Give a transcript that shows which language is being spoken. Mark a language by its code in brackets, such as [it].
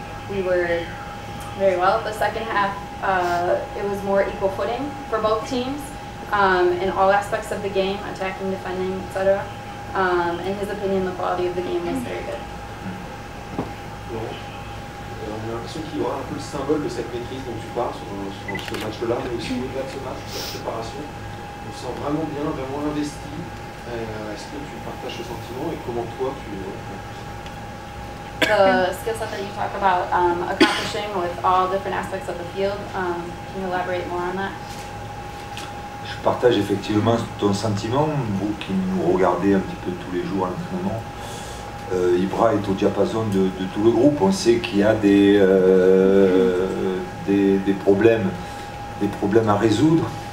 [en] We were very well. The second half, it was more equal footing for both teams in all aspects of the game, attacking, defending, etc. In his opinion, the quality of the game was very good. [fr] On a l'impression qu'il y aura un peu le symbole de cette maîtrise dont tu parles sur ce match-là, mais aussi au-delà de ce match, sur la préparation. On se sent vraiment bien, vraiment investi. Est-ce que tu partages ce sentiment et comment toi tu... [en] The skill set that you talk about accomplishing with all different aspects of the field, can you elaborate more on that? [fr] Je partage effectivement ton sentiment, vous qui nous regardez un petit peu tous les jours à l'entraînement. Ibra est au diapason de tout le groupe. On sait qu'il y a des problèmes à résoudre.